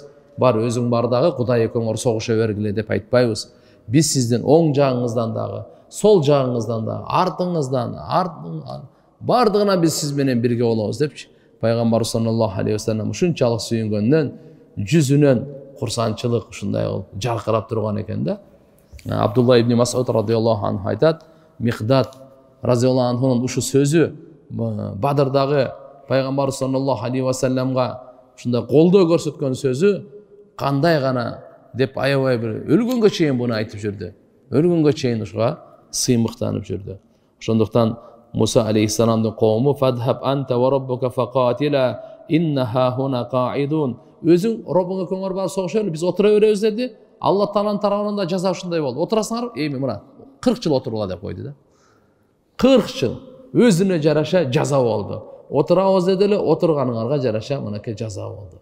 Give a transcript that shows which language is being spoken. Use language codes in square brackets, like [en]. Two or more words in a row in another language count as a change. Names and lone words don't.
[ky] Бар өзүң бар дагы Кудай экөөңөр согуша бергиле деп айтпайбыз. Биз сиздин оң жагыңыздан дагы, сол жагыңыздан дагы, артыңыздан, бардыгына биз сиз менен бирге болобуз» депчи. Пайгамбар [ar] صلى الله عليه وسلم [ky] ушунчалык сүйүнгөндөн жүзүнөн курсанчылык ушундай жаркырап турган экен да. Абдулла ибн Мас'уд [ar] رضي الله عنه [ky] айтат, Микдат разиаллаху анхунун ушу сөзү Бадырдагы пайгамбар [ar] صلى الله عليه وسلم [ky] ушундай колдоо көрсөткөн сөзү кандай гана деп аябай бир өлгөнгө чейин буну айтып жүрдү. Өлгөнгө чейин ушуга сыймыктанып жүрдү. Ошондуктан Муса алейхиссаламдын коому [ar] «فاذهب أنت وربك فقاتلا إنا هنا قاعدون». [ky] Өзүң Роббуңа көңөр барып согушайлы, биз отура беребиз деди. Алла тааланын тарабынан да жаза ушундай болду. Отурасыңар, эми мына 40 жыл отурула деп койду да. 40 жыл өзүнө жараша жаза болду. Отурабыз деди эле, отурганыңарга жараша мынакей жаза болду.